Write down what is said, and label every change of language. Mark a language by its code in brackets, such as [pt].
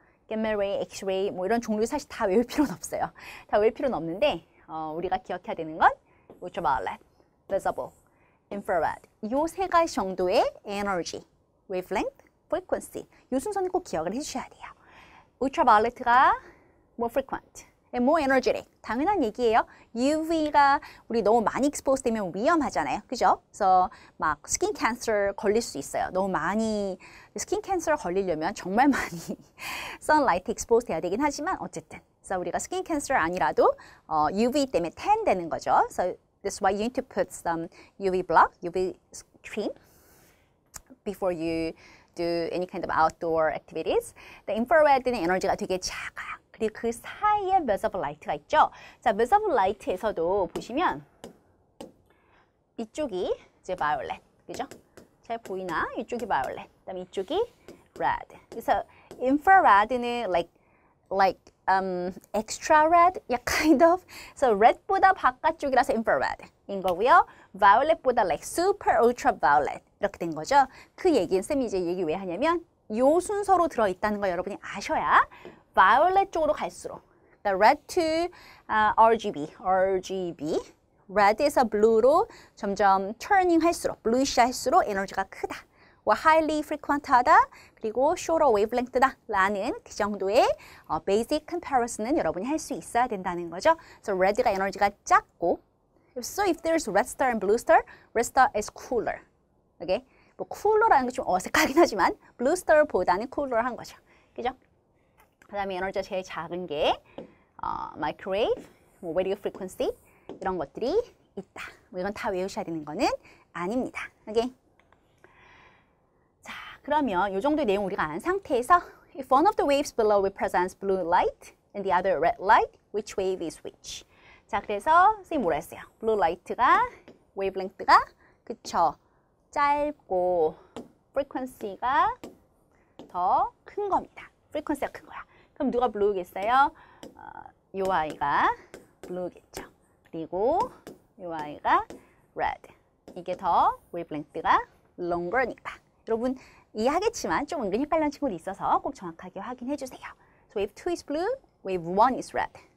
[ko] gamma ray, X-ray 뭐 이런 종류 사실 다 외울 필요는 없어요. 다 외울 필요는 없는데 우리가 기억해야 되는 건 ultraviolet, visible, infrared 이 세 가지 정도의 에너지, wavelength, frequency 이 순서는 꼭 기억을 해주셔야 돼요. [en] ultraviolet가 more frequent, more energetic [ko] 당연한 얘기예요. UV가 우리 너무 많이 expose 되면 위험하잖아요. 그죠? 그래서 막 스킨 캔서 걸릴 수 있어요. 너무 많이 스킨 캔서 걸리려면 정말 많이 sunlight expose 돼야 되긴 하지만 어쨌든 그래서 우리가 스킨 캔서 아니라도 UV 때문에 tan 되는 거죠. [en] So that's why you need to put some UV block, UV cream before you do any kind of outdoor activities. [ko] The infrared는 에너지가 되게 작아요. 그리고 그 사이에 visible light가 있죠. 자, visible light에서도 보시면 이쪽이 이제 violet, 그죠? 잘 보이나? 이쪽이 violet, 그다음에 이쪽이 red. 그래서 [en] infrared는 like extra red, yeah, kind of. [ko] So red보다 바깥쪽이라서 infrared인 거고요. violet보다 like super ultraviolet 이렇게 된 거죠. 그 얘기는 쌤이 이제 얘기 왜 하냐면 요 순서로 들어 있다는 걸 여러분이 아셔야 violet 쪽으로 갈수록 그러니까 red to RGB, red에서 blue로 점점 turning 할수록, bluish 할수록 에너지가 크다. highly frequent하다, 그리고 shorter wavelength다 라는 그 정도의 basic comparison은 여러분이 할 수 있어야 된다는 거죠. [en] So red가 [ko] 에너지가 작고, [en] so if there's red star and blue star, red star is cooler. Okay? [ko] 뭐 cooler라는 게 좀 어색하긴 하지만 blue star보다는 cooler한 거죠. 그죠? 그 다음에 에너지가 제일 작은 게 microwave, radio frequency 이런 것들이 있다. 뭐 이건 다 외우셔야 되는 거는 아닙니다. 오케이? 자, 그러면 이 정도의 내용 우리가 안 상태에서 [en] if one of the waves below represents blue light and the other red light, which wave is which? [ko] 자, 그래서 선생님 뭐라 했어요? blue light가 wavelength가 그쵸? 짧고 frequency가 더 큰 겁니다. frequency가 큰 거야. 그럼 누가 blue겠어요? 요 아이가 blue겠죠. 그리고 요 아이가 red. 이게 더 wavelength가 longer니까. 여러분 이해하겠지만 좀 은근히 헷갈리는 친구들이 있어서 꼭 정확하게 확인해 주세요. [en] So wave 2 is blue, wave 1 is red.